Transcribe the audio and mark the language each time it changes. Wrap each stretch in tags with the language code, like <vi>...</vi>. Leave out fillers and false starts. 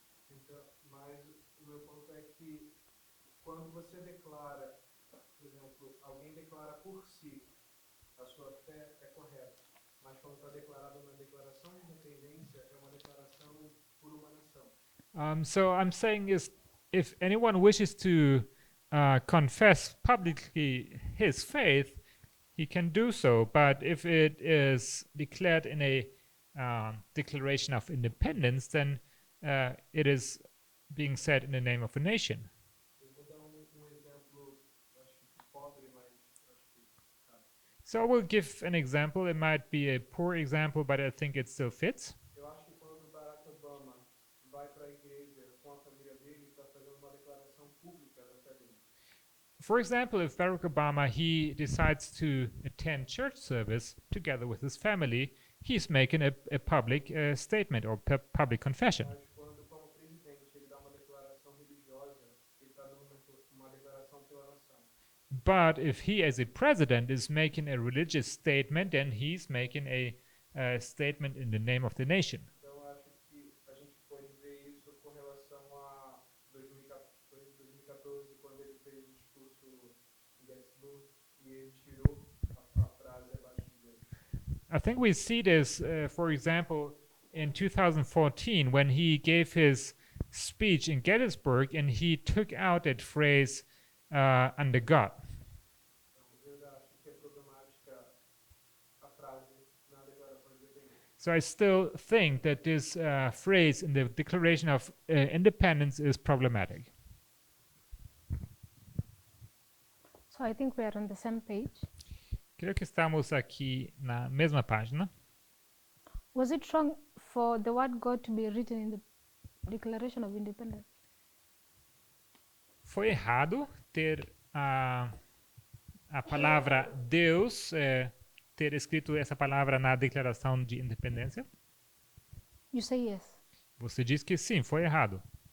<pt>Então, mas o meu ponto é que quando você declara, por exemplo, alguém declara por si a sua fé é correta, mas quando está declarada uma declaração de independência é uma declaração por uma nação.</pt> <en>So I'm saying is if anyone wishes to confess publicly his faith, he can do so. But if it is declared in a Declaration of Independence, then it is being said in the name of a nation.</en> <pt>Eu vou dar exemplo, acho que pobre, mas acho que cabe.</pt> <en>So I will give an example. It might be a poor example, but I think it still fits.</en> <pt>Eu acho que quando Barack Obama vai para a igreja com a família dele, está fazendo uma declaração pública da fé dele.</pt> <en>For example, if Barack Obama he decides to attend church service together with his family, he's making a public statement or public confession.</en> <pt>Mas quando, como presidente, ele dá uma declaração religiosa, ele está dando uma declaração pela nação.</pt> <en>But if he, as a president, is making a religious statement, then he's making a statement in the name of the nation.</en> <pt>Então, eu acho que a gente pode ver isso com relação a 2014, quando ele fez o discurso em Gettysburg e ele tirou a frase abaixo de Deus.</pt> <en>I think we see this, for example, in 2014 when he gave his speech in Gettysburg and he took out that phrase under God.</en> <pt>Então, eu ainda acho que é problemática a frase na declaração de independência.</pt> <en>So I still think that this phrase in the Declaration of Independence is problematic. So I think we are on the same page.</en> <pt>Creio que estamos aqui na mesma página.</pt> <en>Was it wrong for the word God to be written in the Declaration of Independence?</en> <pt>Foi errado ter a palavra Deus, ter escrito essa palavra na Declaração de Independência?</pt> <en>You say yes.</en> <pt>Você diz que sim, foi errado.</pt>